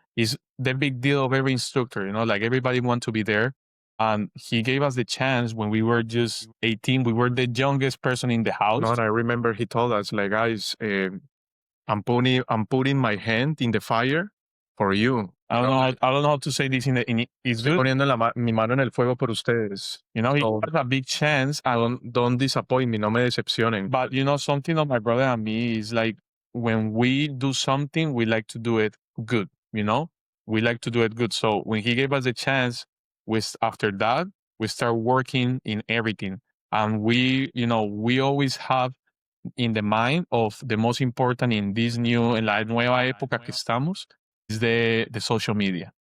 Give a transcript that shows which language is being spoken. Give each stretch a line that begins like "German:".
English: It's the big deal of every instructor, you know, like everybody want to be there. And he gave us the chance when we were just 18. We were the youngest person in the house. no, and I remember he told us like, guys, I'm putting my hand in the fire for you. I don't know how to say this it's good.
Spanish: Poniendo mi mano en el fuego por ustedes.
English: You know, it was a big chance. Don't disappoint me,
Spanish: no me decepcionen.
English: But you know, something of my brother and me is like when we do something, we like to do it good. You know, we like to do it good. So when he gave us a chance, after that we start working in everything, and we always have in the mind of the most important in this
Spanish: en la nueva época que estamos
English: is the social media.